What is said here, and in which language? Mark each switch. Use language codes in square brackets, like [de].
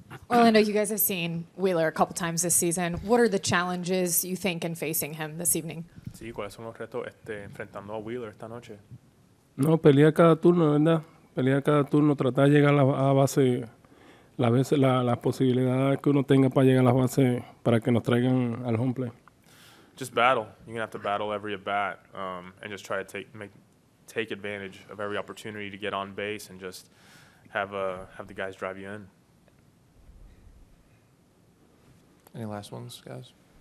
[en] Orlando, you guys have seen Wheeler a couple times this season. What are the challenges you think in facing him this evening? [es] Sí, ¿cuáles son los retos enfrentando a Wheeler esta noche? No, pelear cada turno, ¿verdad? Pelear cada turno, tratar de llegar a base, las posibilidades que uno tenga para llegar a las bases para que nos traigan al home play. [en] Just battle. You're gonna have to battle every at bat, and just try to take advantage of every opportunity to get on base and just have the guys drive you in. Any last ones, guys?